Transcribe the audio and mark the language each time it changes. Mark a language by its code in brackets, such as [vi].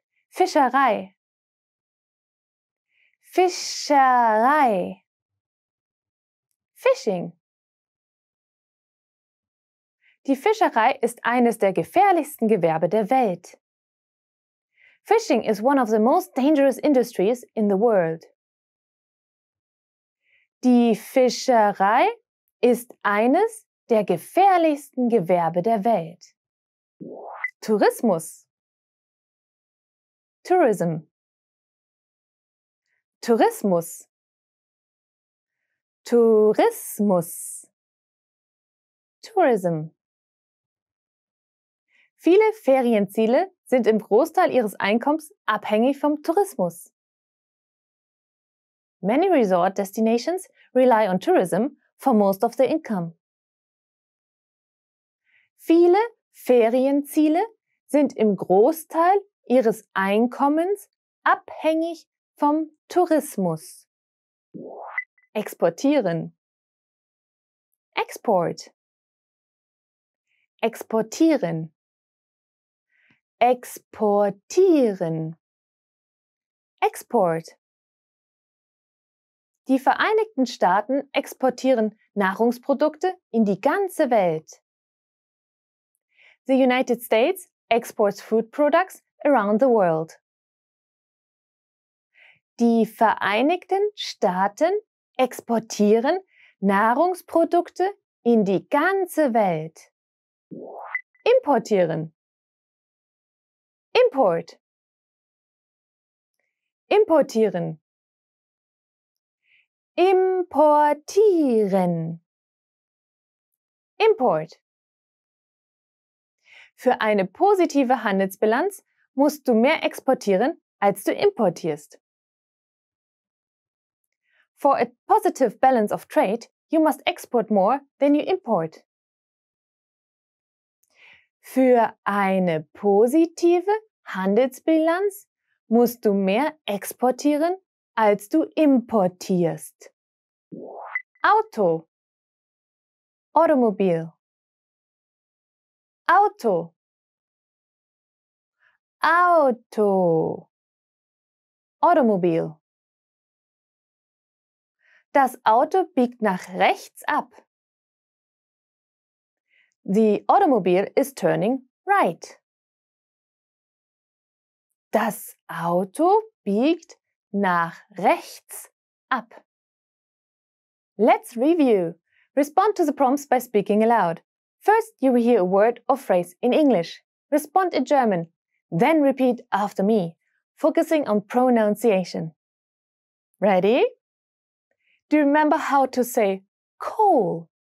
[de] Fischerei. Fischerei. Fishing. Die Fischerei ist eines der gefährlichsten Gewerbe der Welt. [en] Fishing is one of the most dangerous industries in the world. [de] Die Fischerei ist eines der gefährlichsten Gewerbe der Welt. Tourismus. Tourism. Tourismus. Tourismus. Tourism. Viele Ferienziele sind im Großteil ihres Einkommens abhängig vom Tourismus. [en] Many resort destinations rely on tourism for most of their income. [de] Viele Ferienziele sind im Großteil ihres Einkommens abhängig vom Tourismus. Exportieren. Export. Exportieren. Exportieren. Export. Die Vereinigten Staaten exportieren Nahrungsprodukte in die ganze Welt. [en] The United States exports food products around the world. [de] Die Vereinigten Staaten exportieren Nahrungsprodukte in die ganze Welt. Importieren. Import. Importieren. Importieren. Import. Für eine positive Handelsbilanz musst du mehr exportieren, als du importierst. [en] For a positive balance of trade, you must export more than you import. [de] Für eine positive Handelsbilanz musst du mehr exportieren, als du importierst. Auto, Automobil, Auto, Auto, Automobil. Das Auto biegt nach rechts ab. [en] The automobile is turning right. [de] Das Auto biegt nach rechts ab. [en] Let's review. Respond to the prompts by speaking aloud. First, you will hear a word or phrase in English. Respond in German. Then repeat after me, focusing on pronunciation. Ready? Do you remember how to say coal?